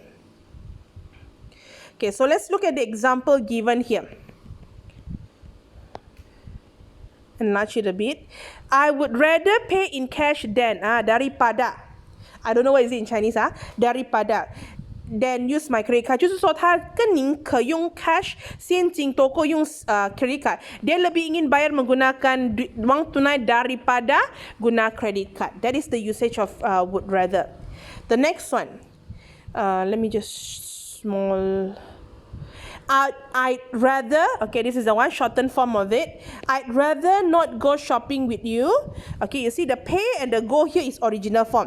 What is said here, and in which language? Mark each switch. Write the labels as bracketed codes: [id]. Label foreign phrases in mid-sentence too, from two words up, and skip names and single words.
[en] Okay, so let's look at the example given here. Enlarge it a bit. I would rather pay in cash than daripada. I don't know what is it in Chinese daripada. Then use my credit card. [zh] 就是说他更宁可用 cash 现金多过用 [en] credit card. [ms] Dia lebih ingin bayar menggunakan wang tunai daripada guna [en] credit card. That is the usage of would rather. The next one. Let me just small. I'd rather, okay, this is the one shortened form of it. I'd rather not go shopping with you. Okay, you see the pay and the go here is original form.